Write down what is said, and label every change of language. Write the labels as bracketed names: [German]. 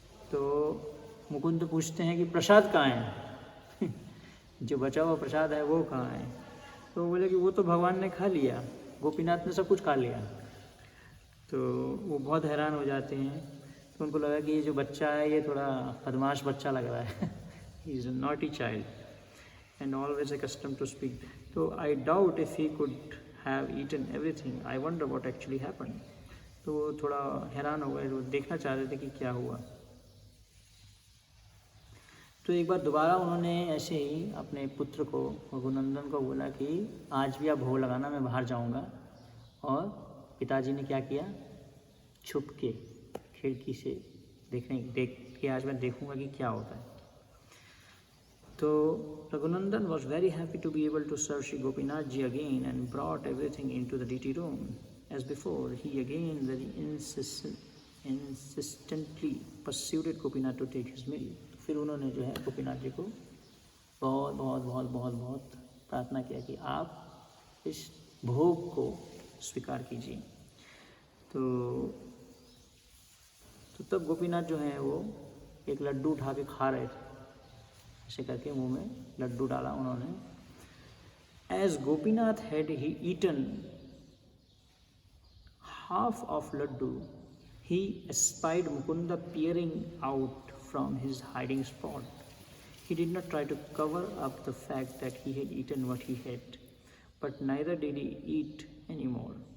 [Hindi] तो मुकुंद पूछते हैं कि प्रसाद कहाँ है जो बचा हुआ प्रसाद है वो कहाँ है। तो बोले कि वो तो भगवान ने खा लिया, गोपीनाथ ने सब कुछ खा लिया। तो वो बहुत हैरान हो जाते हैं। तो उनको लगा कि ये जो बच्चा है ये थोड़ा बदमाश बच्चा लग रहा है, [English] He is a naughty child and always accustomed to speak. So I doubt if he could have eaten everything. I wonder what actually happened. [Hindi] तो वो थोड़ा हैरान हो गए, वो देखना चाह रहे थे कि क्या हुआ। तो एक बार दोबारा उन्होंने ऐसे ही अपने पुत्र को रघुनंदन को बोला कि आज भी आप भोग लगाना, मैं बाहर जाऊंगा और पिताजी ने क्या किया, छुप के खिड़की से देख के आज मैं देखूंगा कि क्या होता है। तो [English] Raghunandan was very happy to be able to serve Shri Gopinath ji again and brought everything into the deity room. As before, he again very insistently persuaded Gopinath to take his meal. [Hindi] फिर उन्होंने जो है गोपीनाथ जी को बहुत प्रार्थना किया कि आप इस भोग को स्वीकार कीजिए। तो तब गोपीनाथ जो है वो एक लड्डू उठा के खा रहे थे, ऐसे करके मुंह में लड्डू डाला उन्होंने। [English] As Gopinath had he eaten half of laddu, he espied Mukunda peering out from his hiding spot. He did not try to cover up the fact that he had eaten what he had, but neither did he eat anymore.